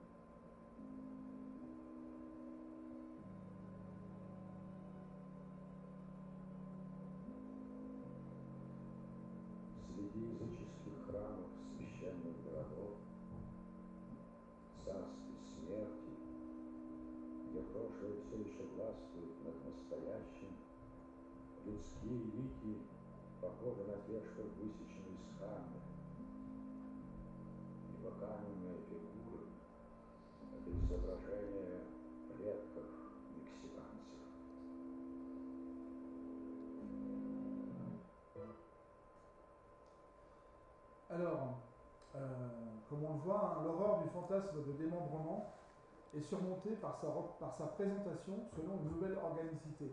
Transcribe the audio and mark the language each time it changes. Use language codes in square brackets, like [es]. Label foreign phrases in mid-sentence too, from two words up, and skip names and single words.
[ru] Среди языческих храмов священных городов, царстве смерти, где прошлое все еще властвует над настоящим, людские лики похожи на те, что высечены из камня. Ибо каменная фигура – это изображения предков мексиканцев. [fr] Alors, comme on le voit, hein, l'horreur du fantasme de démembrement est surmontée par sa présentation selon une nouvelle organicité.